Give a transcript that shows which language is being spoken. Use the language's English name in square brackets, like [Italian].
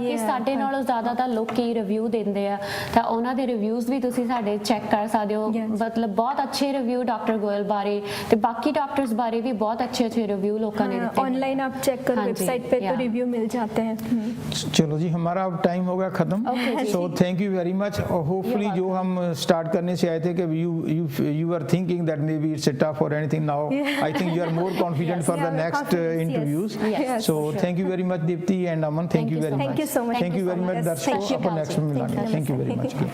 [Punjabi] ਬਾਕੀ ਸਾਡੇ ਨਾਲੋਂ ਜ਼ਿਆਦਾ ਤਾਂ ਲੋਕੀ ਰਿਵਿਊ ਦਿੰਦੇ ਆ, ਤਾਂ ਉਹਨਾਂ ਦੇ ਰਿਵਿਊਜ਼ ਵੀ ਤੁਸੀਂ ਸਾਡੇ ਚੈੱਕ ਕਰ ਸਕਦੇ ਹੋ। ਮਤਲਬ ਬਹੁਤ ਅੱਛੇ ਰਿਵਿਊ ਡਾਕਟਰ ਗੋਇਲ ਬਾਰੇ ਤੇ ਬਾਕੀ ਡਾਕਟਰਸ ਬਾਰੇ ਵੀ ਬਹੁਤ ਅੱਛੇ ਰਿਵਿਊ लोगों ने ਦਿੱਤੇ। [Hindi] ऑनलाइन आप चेक करो, वेबसाइट पे तो रिव्यू मिल जाते हैं। चलो जी, हमारा अब टाइम हो गया खत्म। [English] So thank you very much. [Hindi] Hopefully जो हम स्टार्ट करने से आए थे कि [English] you were thinking that maybe it's a tough or anything, now I think you are more confident for the next interviews. So thank you very much Deepti and Aman, thank you very much. Thank you so much. Thank you very much [Hindi] दर्शकों, अपन next में मिलेंगे। [English] Thank you very much।